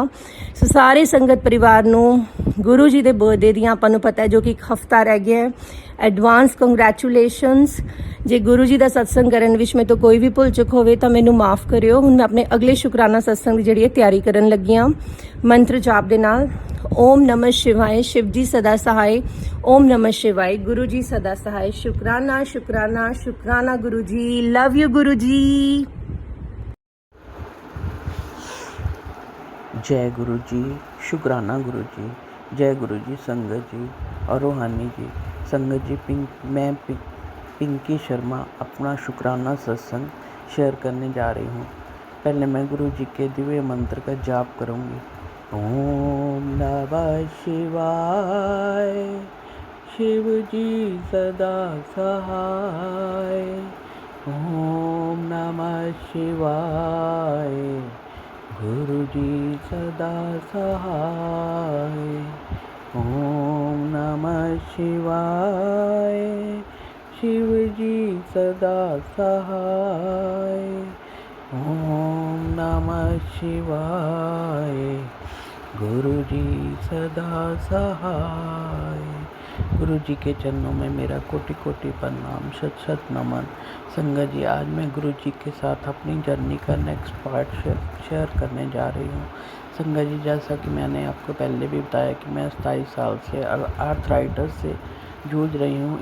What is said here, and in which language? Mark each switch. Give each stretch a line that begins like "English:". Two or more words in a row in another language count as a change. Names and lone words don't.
Punjabi: ਸੋ ਸਾਰੇ ਸੰਗਤ ਪਰਿਵਾਰ ਨੂੰ ਗੁਰੂ ਜੀ ਦੇ ਬਰਥਡੇ ਦੀਆਂ ਆਪਾਂ ਨੂੰ ਪਤਾ ਹੈ ਜੋ ਕਿ ਇੱਕ ਹਫਤਾ ਰਹਿ ਗਿਆ ਹੈ।
English: advance congratulations.
Punjabi: ਜੇ ਗੁਰੂ ਜੀ ਦਾ ਸਤਸੰਗ ਕਰਨ ਵਿੱਚ ਮੇਰੇ ਤੋਂ ਕੋਈ ਵੀ ਭੁੱਲ ਚੁੱਕ ਹੋਵੇ ਤਾਂ ਮੈਨੂੰ ਮਾਫ ਕਰਿਓ। ਹੁਣ ਮੈਂ ਆਪਣੇ ਅਗਲੇ ਸ਼ੁਕਰਾਨਾ ਸਤਸੰਗ ਦੀ ਜਿਹੜੀ ਹੈ ਤਿਆਰੀ ਕਰਨ ਲੱਗੀ ਹਾਂ ਮੰਤਰ ਜਾਪ ਦੇ ਨਾਲ।
Hindi: ਓਮ ਨਮः शिवाय, शिव जी सदा सहाय। ओम नमः शिवाय, गुरु जी सदा सहाय। शुक्राना शुक्राना शुक्राना गुरु जी।
English: love you
Hindi: गुरु जी। जय गुरु जी। शुक्राना गुरु जी। जय गुरु जी। संगत जी और रूहानी जी। संगत जी मैं पिंकी शर्मा अपना शुक्राना सत्संग शेयर करने जा रही हूँ। पहले मैं गुरु जी के दिव्य मंत्र का जाप करूँगी। ओम नमः शिवाय, शिव जी सदा सहाय। ओम नमः शिवाय, गुरु जी सदा सहाय। ओम नमः शिवाय, शिव जी सदा सहाय। ओम नमः शिवाय, गुरु जी सदा सहाय। गुरु जी के चरणों में मेरा कोटि कोटि प्रणाम, शत शत नमन। संगत जी आज मैं गुरु जी के साथ अपनी जर्नी का
English: next part
Hindi: शेयर करने जा रही हूँ। संगत जी जैसा कि मैंने आपको पहले भी बताया कि मैं 27 साल से आर्थराइटिस से जूझ रही हूँ।